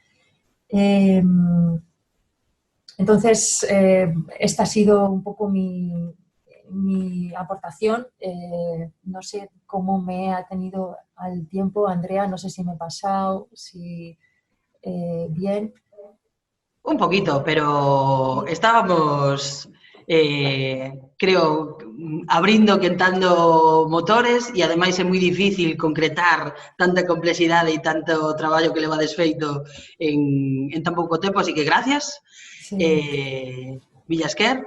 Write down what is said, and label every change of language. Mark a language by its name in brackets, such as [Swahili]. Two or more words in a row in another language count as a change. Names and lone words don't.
[Spanish] Entonces, esta ha sido un poco mi aportación. No sé cómo me ha tenido al tiempo, Andrea, no sé si me he pasado, si bien. Un poquito, [Galician] pero estábamos, creo, abrindo, quentando motores e ademais é moi difícil concretar tanta complexidade e tanto traballo que leva desfeito en tan pouco tempo, así que gracias. [Spanish] Sí. Villasquer.